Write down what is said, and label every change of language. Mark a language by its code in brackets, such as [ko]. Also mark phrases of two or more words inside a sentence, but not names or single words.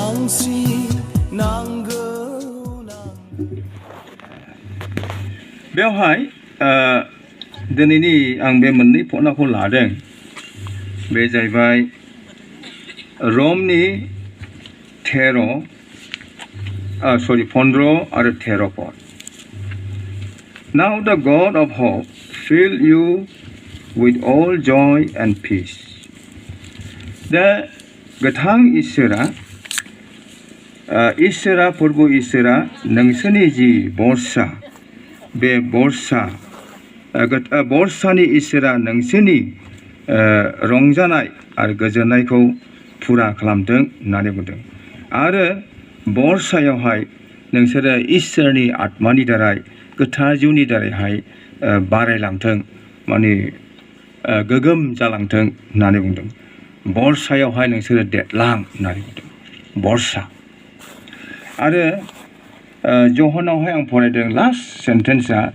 [brx] बेवहाय दिनैनि आं बे मोननै फनाखौ लादों बे जाहैबाय रमनि 15 आरो 13 पद [en] Now the God of hope fill you with all joy and peace. [brx] दा गोथां इसोरा प्रभु इसोरा नोंसोरनि जि बर्षा बे बर्षानि इसोरा नोंसोरनि रंजानाय आरो गोजोननायखौ फुरा खालामथों होननानै बुंदों आरो बर्षायावहाय नोंसोरो इसोरनि आत्मानि दारै गोथार जिउनि दारैहाय बारायलांथों माने गोगोम जालांथों होननानै बुंदों बर्षायावहाय नोंसोरो देरलां होननानै बुंदों बर्षा आरो जहनावहाय आं फरायदों [en] last sentence